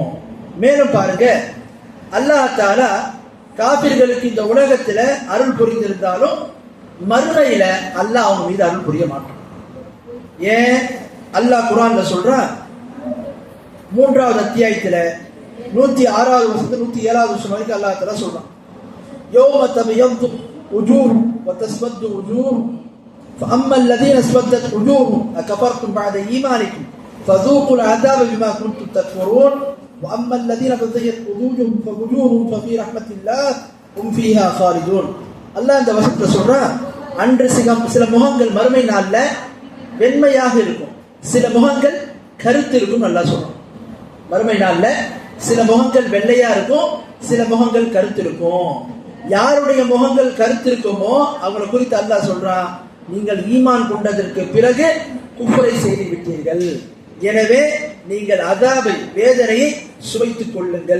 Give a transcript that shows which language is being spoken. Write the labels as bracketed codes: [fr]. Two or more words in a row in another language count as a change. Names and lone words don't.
[ta] மேலும் பாருங்க, [ar] الله تعالى [ta] காஃபிர்களுக்கு இந்த உலகத்துல அருள் புரிந்திருந்தாலும் மறுமையில அல்லாஹ் அவங்க மீது அருள் புரிய மாட்டான். ஏன்? அல்லாஹ் குர்ஆன்ல சொல்றான், 3வது அத்தியாயத்துல 106வது வசனத்துல 107வது வசனம் வரைக்கும் [ar] الله تعالى சொல்றான், يوم تبيض وجوه وتسود وجوه فأما الذين اسودت وجوههم أكفرتم بعد إيمانكم فذوقوا العذاب بما كنتم تكفرون وأما الذين ابيضت وجوههم ففي رحمة الله هم فيها خالدون. [ta] அல்லாஹ் இந்த வசனத்தை சொல்றான், அன்று சில முகங்கள் மறுமை நாள்ல வெண்மையாக இருக்கும், சில முகங்கள் கருத்து இருக்கும். நல்லா சொல்றான், மறுமை நாள்ல சில முகங்கள் வெள்ளையா இருக்கும், சில முகங்கள் கருத்து இருக்கும். யாருடைய முகங்கள் கருத்து இருக்குமோ அவங்களை குறித்து அல்லாஹ் சொல்றான், நீங்கள் ஈமான் கொண்டதற்கு பிறகு குஃப்ரை செய்து விட்டீர்கள், எனவே நீங்கள் அதாபை வேதனையை சுவைத்துக் கொள்ளுங்கள்.